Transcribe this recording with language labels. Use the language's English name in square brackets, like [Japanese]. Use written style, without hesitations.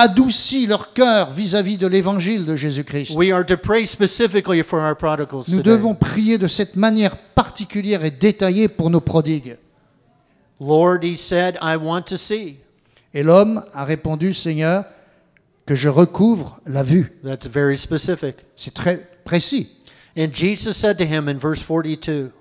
[French] Adoucis leur cœur vis-à-vis de l'évangile de Jésus-Christ. [English] We are to pray specifically for our prodigals [French] Nous [English] today. [French] devons prier de cette manière particulière et détaillée pour nos prodigues. [English] Lord, he said, I want to see. [French] Et l'homme a répondu, Seigneur, que je recouvre la vue. [English] That's very specific. [French] C'est très précis. [English] And Jesus said to him in verse 42,